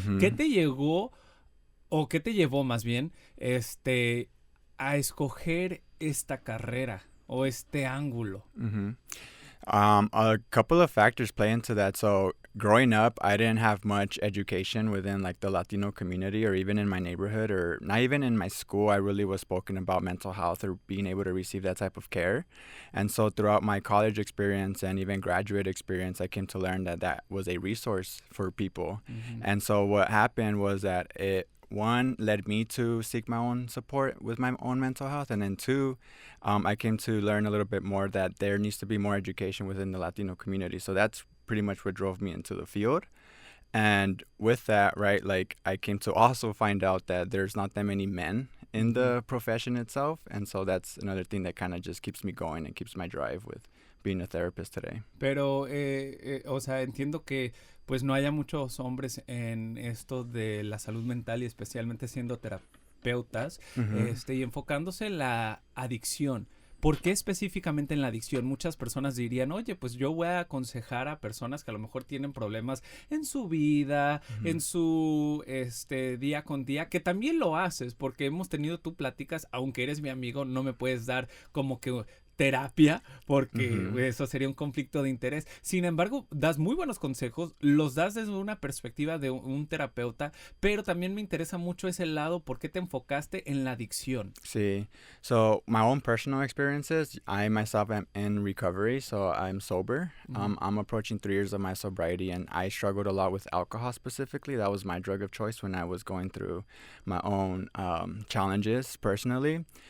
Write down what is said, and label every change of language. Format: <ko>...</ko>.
<es>¿Qué te llegó, o qué te llevó más bien, a escoger esta carrera o este ángulo?</es> <en>A couple of factors play into that. So growing up, I didn't have much education within like the Latino community or even in my neighborhood or not even in my school. I really was spoken about mental health or being able to receive that type of care. And so throughout my college experience and even graduate experience, I came to learn that that was a resource for people. And so what happened was that it led me to seek my own support with my own mental health. And then two, I came to learn a little bit more that there needs to be more education within the Latino community. So that's pretty much what drove me into the field. And with that, right, like I came to also find out that there's not that many men in the profession itself. And so that's another thing that kind of just keeps me going and keeps my drive with being a therapist today.</en> <es>Pero, o sea, entiendo que pues no haya muchos hombres en esto de la salud mental y especialmente siendo terapeutas, y enfocándose en la adicción. ¿Por qué específicamente en la adicción? Muchas personas dirían, oye, pues yo voy a aconsejar a personas que a lo mejor tienen problemas en su vida, en su día con día, que también lo haces, porque hemos tenido tú pláticas, aunque eres mi amigo, no me puedes dar como que terapia, porque eso sería un conflicto de interés. Sin embargo, das muy buenos consejos, los das desde una perspectiva de un terapeuta, pero también me interesa mucho ese lado, ¿por qué te enfocaste en la adicción? Sí.</es> <en>So my own personal experiences, I myself am in recovery, so I'm sober. I'm approaching 3 years of my sobriety, and I struggled a lot with alcohol specifically. That was my drug of choice when I was going through my own challenges personally.</en>